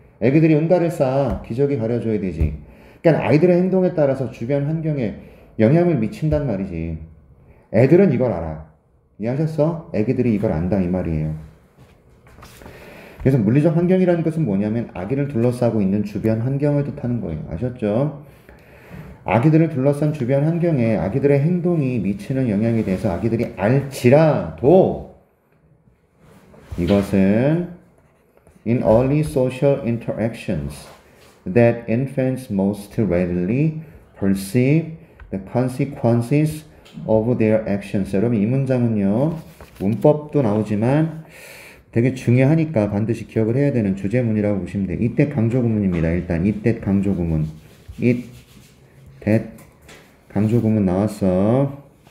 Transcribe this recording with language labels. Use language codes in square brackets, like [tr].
[ko] 애기들이 응가를 싸. 기저귀 가려줘야 되지. 그러니까 아이들의 행동에 따라서 주변 환경에 영향을 미친단 말이지. 애들은 이걸 알아. 이해하셨어? 애기들이 이걸 안다 이 말이에요. 그래서 물리적 환경이라는 것은 뭐냐면 아기를 둘러싸고 있는 주변 환경을 뜻하는 거예요. 아셨죠? 아기들을 둘러싼 주변 환경에 아기들의 행동이 미치는 영향에 대해서 아기들이 알지라도 이것은 [en] in early social interactions that infants most readily perceive the consequences of their actions. [ko] 여러분 이 문장은요. 문법도 나오지만 되게 중요하니까 반드시 기억을 해야 되는 주제문이라고 보시면 돼요. 이때 강조구문입니다. 일단 이때 강조구문. it, that 강조구문 나왔어.